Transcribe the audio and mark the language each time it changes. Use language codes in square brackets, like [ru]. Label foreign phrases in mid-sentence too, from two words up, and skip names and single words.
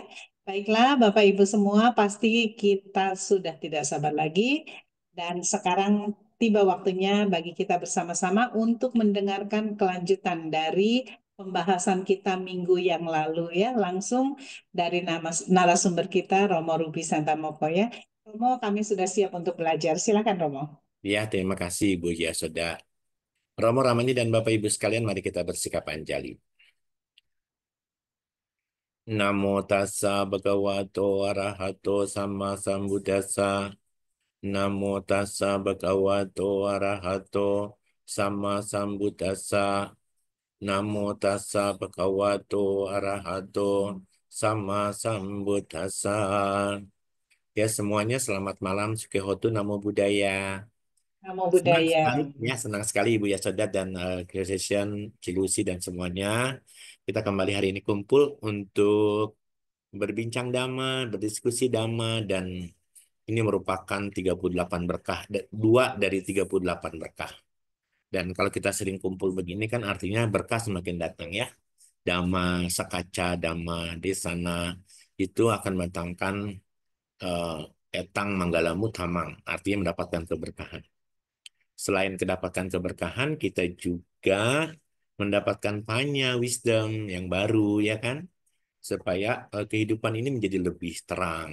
[id] Baiklah, Bapak Ibu semua, pasti kita sudah tidak sabar lagi dan sekarang tiba waktunya bagi kita bersama-sama untuk mendengarkan kelanjutan dari pembahasan kita minggu yang lalu ya, langsung dari narasumber kita Romo Ruby Santamoko ya. Romo, kami sudah siap untuk belajar. Silakan, Romo. Ya, terima kasih Bu Yasoda. Romo Ramani dan Bapak Ibu sekalian, mari kita bersikap anjali. [pi] Namo tassa bhagavato arahato sama sambuddhassa. Namo tassa bhagavato arahato sama sambuddhassa. Namo tassa bhagavato arahato sama sambuddhassa. [id] Ya semuanya selamat malam, [pi] Sukihotu, Namo Buddhaya. Namo [id] Senang [pi] Buddhaya. [id] sekali ya, senang sekali Ibu Yasoda dan Creation, Cilusi dan semuanya. Kita kembali hari ini kumpul untuk berbincang dhamma, berdiskusi dhamma, dan ini merupakan 38 berkah, dua dari 38 berkah. Dan kalau kita sering kumpul begini kan artinya berkah semakin datang ya. [pi] Dhamma sakaca, dhamma desana [id] itu akan mendatangkan eh, [pi] etang manggala mutamang, [id] artinya mendapatkan keberkahan. Selain kedapatan keberkahan, kita juga mendapatkan panya wisdom yang baru, ya kan? Supaya kehidupan ini menjadi lebih terang.